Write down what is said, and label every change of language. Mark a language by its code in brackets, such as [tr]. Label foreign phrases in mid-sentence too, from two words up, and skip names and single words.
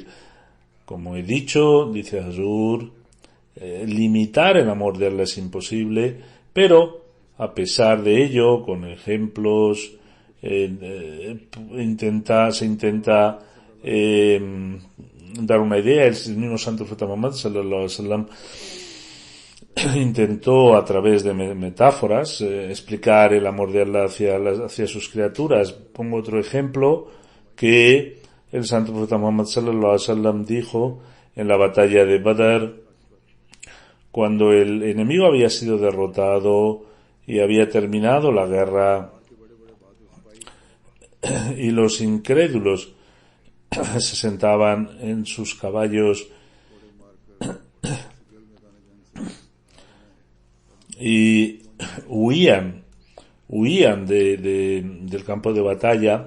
[es] Como he dicho, dice Hazur, limitar el amor de Allah es imposible, pero a pesar de ello, con ejemplos, se intenta dar una idea. El mismo Santo Profeta Muhammad [ar] صلى الله عليه وسلم [es] intentó, a través de metáforas, explicar el amor de Allah hacia sus criaturas. Pongo otro ejemplo que el Santo Profeta Muhammad [ar] صلى الله عليه وسلم [es] dijo en la batalla de Badr, cuando el enemigo había sido derrotado y había terminado la guerra, y los incrédulos se sentaban en sus caballos y huían del campo de batalla.